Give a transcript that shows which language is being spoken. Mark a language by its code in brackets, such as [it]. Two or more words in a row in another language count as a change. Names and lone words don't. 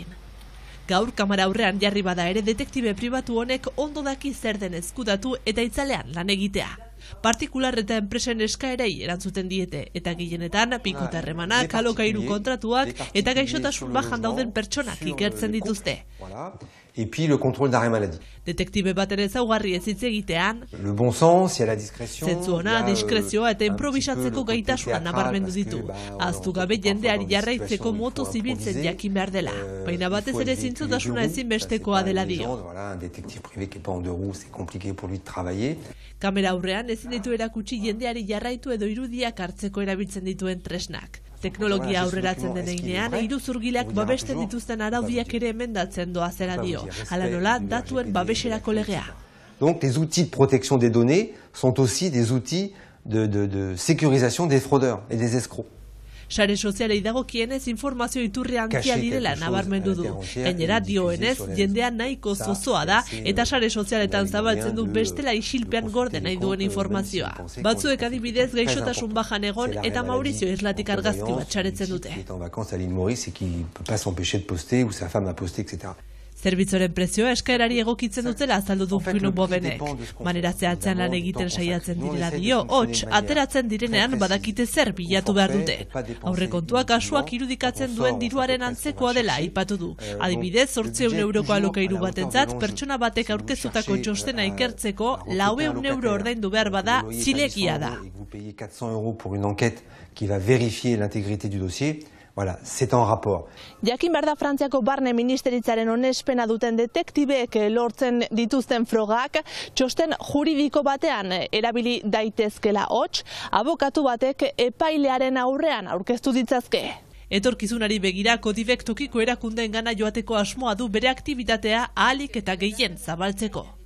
[eu] Gaur kamera aurrean jarri bada ere detektibe pribatu honek ondo daki zer den ezkutatu eta itzalean lan egitea. Partikular eta enpresen eskaerei erantzuten diete, eta gehienetan pikota harremanak, alokairu kontratuak eta gaixotasun bajan dauden pertsonak ikertzen dituzte. [fr] Et puis le contrôle d'arrêt maladie. [eu] Detektibe baten ezaugarri ez hitz egitean, [fr] Le bon sens, il y a la discrétion. [eu] zentzu ona, diskrezioa eta improvisatzeko gaitasuna nabarmendu ditu. Ahaztu gabe jendeari jarraitzeko moto zibiltzen jakin behar dela. Baina batez ere zintzotasuna ezinbestekoa dela dio. [fr] Voilà, un détective privé qui est pas en deux roues, c'est compliqué pour lui de travailler. [eu] Kamera aurrean ezin ditu erakutsi jendeari jarraitu edo irudiak hartzeko erabiltzen dituen tresnak. Teknologia aurreratzen den heinean, iruzurgileak babesten dituzten araudiak ere emendatzen doazela dio. Hala nola, datuen babeserako legea. [fr] Donc les outils de protection des données sont aussi des outils de sécurisation des fraudeurs et des escrocs. [eu] Sare sozialei dagokienez informazio iturri handia direla nabarmendu du. Gainera dioenez, jendea nahiko zozoa da eta sare sozialetan zabaltzen du bestela isilpean gorde nahi duen informazioa. Batzuek adibidez gaixotasun bajan egon eta Maurizio Islatik argazki bat saretzen dute. [fr] Qui est en vacances à l'île Maurice et qui ne peut pas s'empêcher de poster ou sa femme a posté, etc. [eu] Zerbitzoren prezioa eskaerari egokitzen dutela azaldu du Bruno Bovenek. Manera zehatzean lan egiten saiatzen direla dio, hots, ateratzen direnean badakite zer bilatu behar dute. Aurrekontua kasuak irudikatzen duen diruaren antzekoa dela aipatu du. Adibidez, 800 euroko alokairu batentzat, pertsona batek aurkeztutako txostena ikertzeko 400 euro ordaindu behar bada zilegia da. [fr] Vous payez 400 euros pour une enquête qui va vérifier l'intégrité du dossier. Voilà, c'est en rapport. [eu] Jakin behar da Frantziako barne ministeritzaren onespena duten detektibeek lortzen dituzten frogak, txosten juridiko batean erabili daitezkela hots, abokatu batek epailearen aurrean aurkeztu ditzazke. Etorkizunari begira Codivek tokiko erakundeen gana joateko asmoa du bere aktibitatea ahalik eta gehien zabaltzeko.